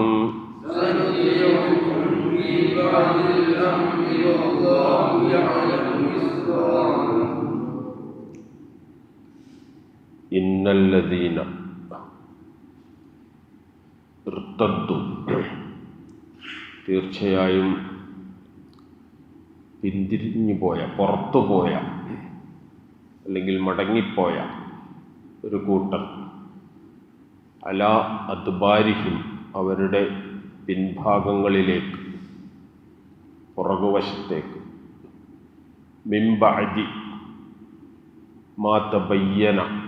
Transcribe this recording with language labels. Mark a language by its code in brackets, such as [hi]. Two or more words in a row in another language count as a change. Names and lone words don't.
[ar] سنطيعكم في بعض الأمر والله يعلم إسرارهم. إن الذين ارتدوا [ml] തീർച്ചയായും പിന്തിരിഞ്ഞു പോയ, പുറത്തുപോയ അല്ലെങ്കിൽ മടങ്ങിപ്പോയ ഒരു കൂട്ടർ, [ar] على أدبارهم [ml] അവരുടെ പിൻഭാഗങ്ങളിലേക്ക്, പുറകുവശത്തേക്ക്, [ar] من بعد ما تبين